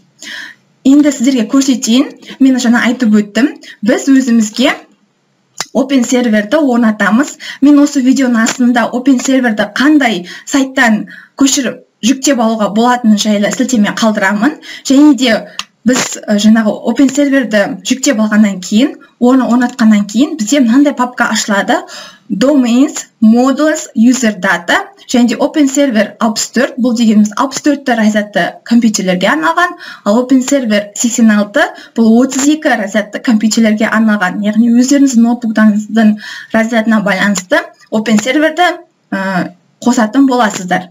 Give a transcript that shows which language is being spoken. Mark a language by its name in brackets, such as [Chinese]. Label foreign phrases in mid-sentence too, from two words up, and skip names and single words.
[Kazakh] Енді сіздерге көрсетейін, мен жаңа айтып өттім, біз өзімізге OpenServerді орнатамыз. Мен осы видеоның астында OpenServerді қандай сайттан көшіріп жүктеп алуға болатыны жайлы сілтеме қалдырамын. Және де біз жаңағы open серверді жүктеп алғаннан кейін, оны орнатқаннан кейін бізде мынандай папка ашылады: [English] domains, modules, user data, [Kazakh] және де open server 64, бұл дегеніміз 64 разрядты компьютерлерге арналған, ал open server 86 бұл 32 разрядты компьютерлерге арналған. Яғни өздеріңіздің ноутбуктарыңыздың разрядына байланысты open серверді қосатын боласыздар.